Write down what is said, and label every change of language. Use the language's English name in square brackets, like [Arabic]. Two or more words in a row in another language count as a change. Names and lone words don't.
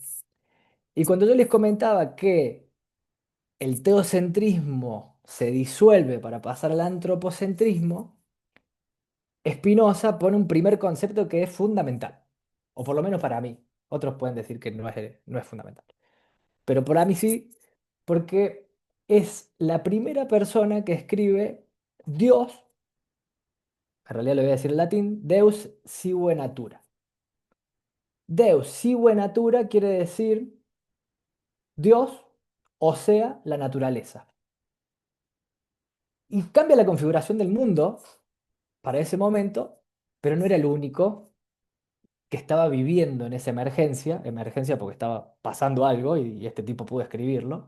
[Spanish] Y cuando yo les comentaba que el teocentrismo se disuelve para pasar al antropocentrismo, Spinoza pone un primer concepto que es fundamental, o por lo menos para mí. Otros pueden decir que no es fundamental, pero para mí sí, porque es la primera persona que escribe Dios, en realidad lo voy a decir en latín, [Latin] Deus sive natura. Deus sive natura [Spanish] quiere decir Dios, o sea, la naturaleza. Y cambia la configuración del mundo para ese momento, pero no era el único que estaba viviendo en esa emergencia porque estaba pasando algo y este tipo pudo escribirlo.